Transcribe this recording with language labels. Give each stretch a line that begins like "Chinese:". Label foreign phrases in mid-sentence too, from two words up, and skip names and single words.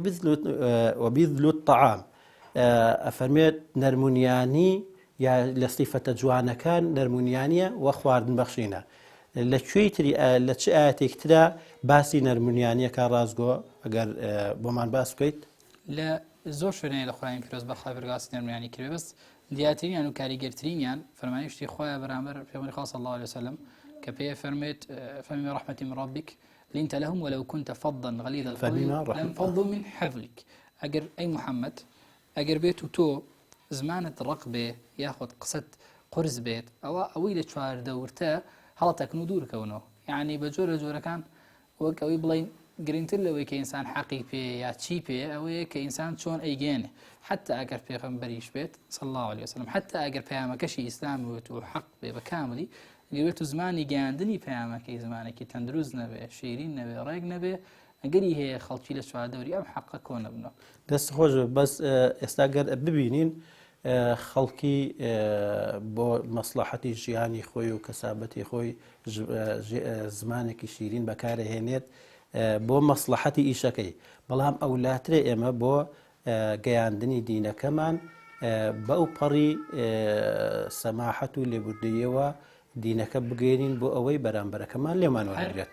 Arabic: وبذل الطعام
Central Kurdish: ئەفەرمێت نەرمونیانی یا لە سیفەتە جوانەکان نەرمونیانیە و خواردن بەخشینە لە چ ئاەتێک ترا باسی نەرمونیانیەکە ڕازگۆ ئەگەر بۆمان باس بکەیت لە زۆر شوێنەیە لە قورئانی پیرۆز بەخوای پەروەردگار نەرمونیانی کردوێ بەس دیاترینیان و کاریگەرترینیان فەرمایشتی خۆیان بەرامبەر پێغەمبەری خوا
Arabic: صلی الله عليه وسلم
Central Kurdish: کە پێ فەرمێت
Arabic: فەبما رحمة من ربك لنت لهم ولو كنت فظا غليظ القلب لانفضوا من حولك
Central Kurdish: ئەگەر ئەی محەممەد ئەگەر بێت و تۆ زمانت ڕق بێ یاخود قسەت قرس بێت ئەوەی لە چواردەورتە هەڵەتەکن و دوورکەونەوە یعنی بە جۆرە جۆرەکان وەک ئەوەی بڵین گرنگتر لەوەی کە ئینسان حەقی پێ یا چی پێ ئەوەیە کە ئینسان چۆن ئەیگەێنێ حتى ئەگەر پێغەمبەریش بێت
Arabic: صلی الله عليه وسلم
Central Kurdish: حتى ئەگەر پەیامەکەشی ئیسلام بێت و حەق بێ بە کاملی گەوێت و زمانی گەیاندنی پەیامەکەی زمانێکی تەندروست نەبێ شیرین نەبێ ڕێک نەبێ ئەگەری هەیە خەڵکی لە چواردەوری ئەم حەقە کۆنە بنەوە دەست خۆش بەس ئێستا گەر ببینین خەڵکی بۆ مەسلحەتی ژیانی خۆی و کەسابەتی خۆی زمانێکی شیرین بەکارهێنێت بۆ مەسلحەتی ئیشەکەی بەڵام ئەولاترێ ئێمە بۆ گەیاندنی دینەکەمان بەو پەڕی سەماحەت و لێبوردیەوە دینەکە بگەێنین بۆ ئەوەی بەرامبەرەکەمان لێمان وەرگێت